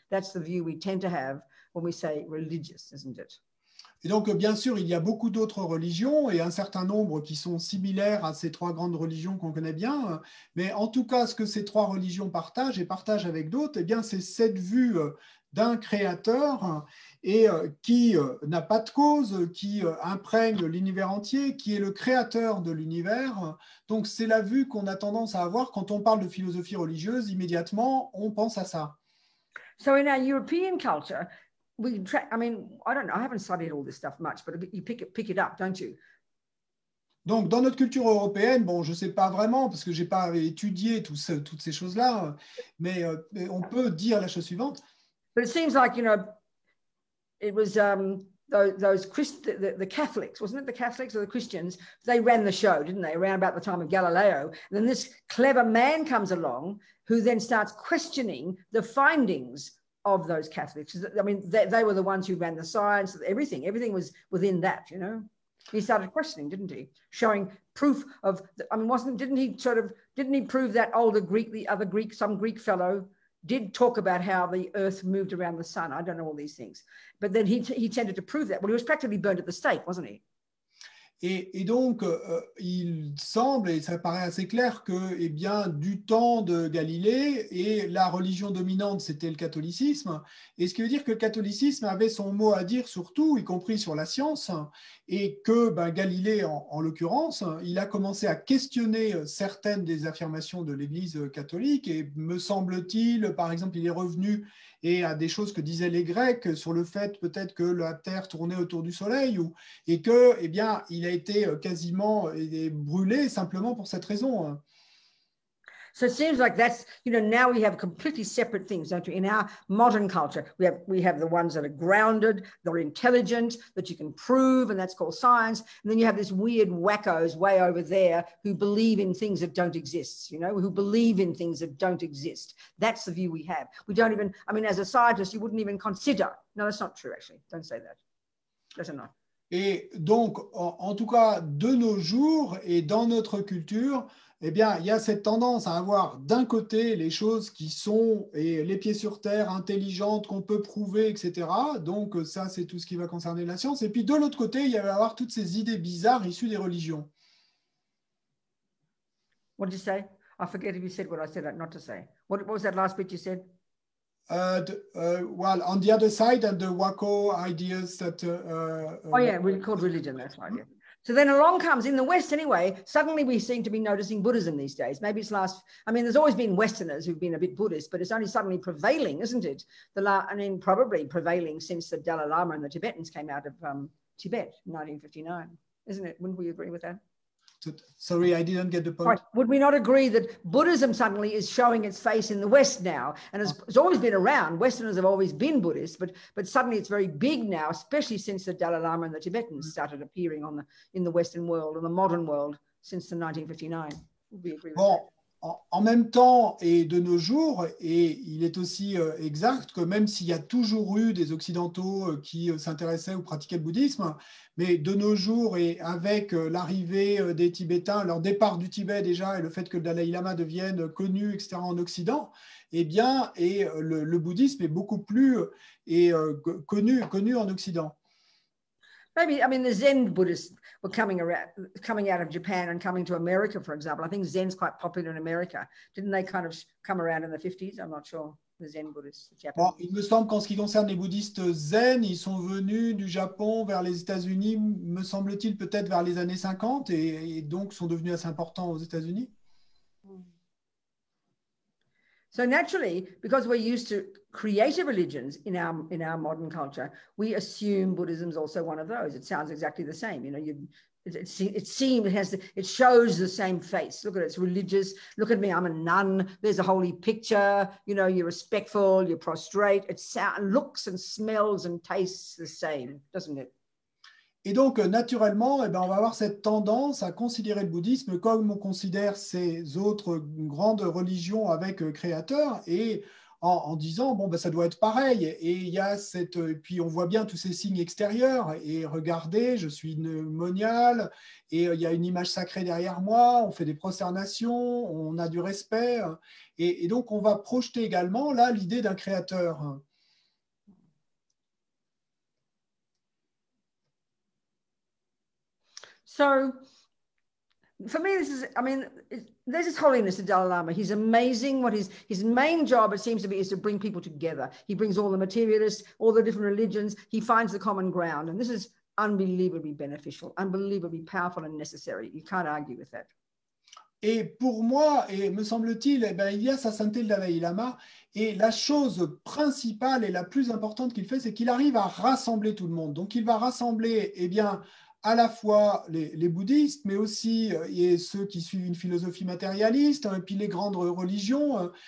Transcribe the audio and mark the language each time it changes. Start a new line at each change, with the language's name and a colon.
English: That's the view we tend to have when we say religious, isn't it?
French: Et donc, bien sûr, il y a beaucoup d'autres religions et un certain nombre qui sont similaires à ces trois grandes religions qu'on connaît bien. Mais en tout cas, ce que ces trois religions partagent et partagent avec d'autres, eh bien, c'est cette vue d'un créateur et qui n'a pas de cause, qui imprègne l'univers entier, qui est le créateur de l'univers. Donc, c'est la vue qu'on a tendance à avoir quand on parle de philosophie religieuse. Immédiatement, on pense à ça.
English: So in our European culture, I don't know, I haven't studied all this stuff much, but you pick it up, don't you?
French: Donc, dans notre culture européenne, bon, je ne sais pas vraiment, parce que je n'ai pas étudié toutes ces choses-là, mais on peut dire la chose suivante.
English: But it seems like, it was the Catholics, wasn't it? The Catholics or the Christians, they ran the show, didn't they? Around about the time of Galileo. And then this clever man comes along who then starts questioning the findings of those Catholics. I mean, they were the ones who ran the science, everything was within that, He started questioning, didn't he? Showing proof of, didn't he prove that some Greek fellow did talk about how the earth moved around the sun? I don't know all these things. But then he tended to prove that. Well, he was practically burned at the stake, wasn't he?
French: Et donc, il semble, et ça paraît assez clair, que du temps de Galilée, et la religion dominante, c'était le catholicisme, et ce qui veut dire que le catholicisme avait son mot à dire sur tout, y compris sur la science, et que Galilée, en l'occurrence, il a commencé à questionner certaines des affirmations de l'Église catholique, et me semble-t-il, par exemple, il est revenu et à des choses que disaient les Grecs sur le fait peut-être que la Terre tournait autour du Soleil, et que, il a été quasiment brûlé simplement pour cette raison.
English: So it seems like that's, now we have completely separate things, don't we? In our modern culture, we have the ones that are grounded, that are intelligent, that you can prove, and that's called science. And then you have this weird wackos way over there who believe in things that don't exist, who believe in things that don't exist. That's the view we have. We don't even, as a scientist, you wouldn't even consider. No, that's not true, actually. Don't say that. That's not.
French: Et donc, en tout cas, de nos jours et dans notre culture, il y a cette tendance à avoir d'un côté les choses qui sont les pieds sur terre, intelligentes, qu'on peut prouver, etc. Donc ça, c'est tout ce qui va concerner la science. Et puis de l'autre côté, il va y avoir toutes ces idées bizarres issues des religions.
English: What did you say? I forget if you said what I said not to say. What was that last bit you said? Well, on the other side, and the wacko ideas that... we called religion, that's right, yeah. So then along comes, in the West anyway, suddenly we seem to be noticing Buddhism these days. Maybe it's there's always been Westerners who've been a bit Buddhist, but it's only suddenly prevailing, isn't it? Probably prevailing since the Dalai Lama and the Tibetans came out of Tibet in 1959, isn't it? Wouldn't we agree with that? Sorry, I didn't get the point. Right. Would we not agree that Buddhism suddenly is showing its face in the West now? And it's always been around. Westerners have always been Buddhists, but suddenly it's very big now, especially since the Dalai Lama and the Tibetans started appearing in the Western world and the modern world since 1959. Would we agree with that?
French: En même temps et de nos jours, et il est aussi exact que même s'il y a toujours eu des Occidentaux qui s'intéressaient ou pratiquaient le bouddhisme, mais de nos jours et avec l'arrivée des Tibétains, leur départ du Tibet déjà et le fait que le Dalai Lama devienne connu, etc. en Occident, le bouddhisme est beaucoup plus connu en Occident.
English: Maybe, the Zen Buddhists were coming out of Japan and coming to America, for example. I think Zen's quite popular in America. Didn't they kind of come around in the 50s? I'm not sure. The Zen Buddhists.
French: Bon, il me semble qu'en ce qui concerne les bouddhistes zen, ils sont venus du Japon vers les États-Unis, me semble-t-il, peut-être vers les années 50 et donc sont devenus assez importants aux États-Unis.
English: So naturally, because we're used to creative religions in our modern culture, we assume Buddhism is also one of those. It sounds exactly the same. It shows the same face. Look at it, it's religious. Look at me, I'm a nun. There's a holy picture. You're respectful, you're prostrate. It looks and smells and tastes the same, doesn't it?
French: Et donc, naturellement, eh ben, on va avoir cette tendance à considérer le bouddhisme comme on considère ces autres grandes religions avec créateur, et en disant, bon, ben, ça doit être pareil. Et il y a puis on voit bien tous ces signes extérieurs, et regardez, je suis monial, et il y a une image sacrée derrière moi, on fait des prosternations, on a du respect, et donc on va projeter également là l'idée d'un créateur.
English: So for me, this is, I mean, there's His Holiness the Dalai Lama. He's amazing. What his main job, it seems to be, is to bring people together. He brings all the materialists, all the different religions. He finds the common ground. And this is unbelievably beneficial, unbelievably powerful and necessary. You can't argue with that.
French: Et pour moi, et me semble-t-il, eh ben, il y a sa sainteté le Dalai Lama, et la chose principale et la plus importante qu'il fait, c'est qu'il arrive à rassembler tout le monde. Donc il va rassembler, eh bien, à la fois les bouddhistes, mais aussi et ceux qui suivent une philosophie matérialiste, et puis les grandes religions.